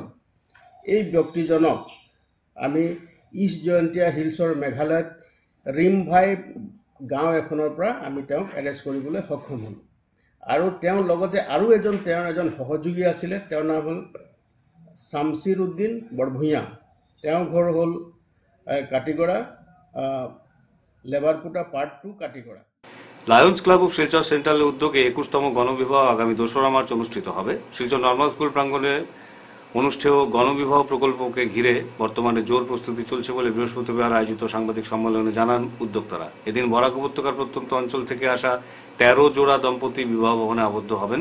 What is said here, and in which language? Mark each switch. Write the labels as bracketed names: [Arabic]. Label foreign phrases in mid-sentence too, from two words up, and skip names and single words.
[Assamese] এই ব্যক্তিজনক আমি ইষ্ট জয়ন্তীয়া হিলছৰ মেঘালয়ত ৰিমভাই গাঁও এখনৰ পৰা আমি তেওঁক এৰেষ্ট কৰিবলৈ সক্ষম হ'লোঁ। আৰু তেওঁৰ লগতে আৰু তেওঁৰ এজন সহযোগী আছিলে, তেওঁৰ নাম হ'ল শামছিৰ উদ্দিন বৰভূঞা। তেওঁৰ ঘৰ হ'ল কাটিগড়া, লেবাৰপুটা পাৰ্ট 2 কাটিগড়া। [Bangla] লায়ন্স ক্লাব অফ শিলচর সেন্ট্রালের উদ্যোগে 21তম গণবিবাহ আগামী 2রা মার্চ অনুষ্ঠিত হবে। শিলচর নর্মাল স্কুল প্রাঙ্গণে অনুষ্ঠেয় গণবিবাহ প্রকল্পকে ঘিরে বর্তমানে জোর প্রস্তুতি চলছে বলে বৃহস্পতিবার আয়োজিত সাংবাদিক সম্মেলনে জানান উদ্যোক্তারা। এদিন বরাক উপত্যকার প্রত্যন্ত অঞ্চল থেকে আসা 13 জোড়া দম্পতি বিবাহ ভবনে আবদ্ধ হবেন।